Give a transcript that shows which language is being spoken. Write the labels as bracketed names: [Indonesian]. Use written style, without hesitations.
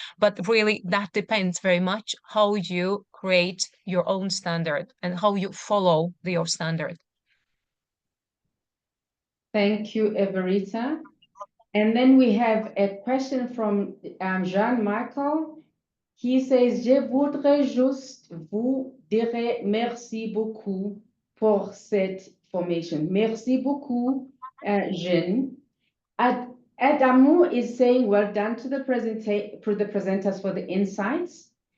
[English] But really, that depends very much how you create your own standard and how you follow your standard. Thank you, Everita. And then we have a question from Jean-Michael. He says, [French] je voudrais juste vous dire merci beaucoup pour cette formation. Merci beaucoup, Jean. [English] Adamu is saying, well done to the presenters for the insights.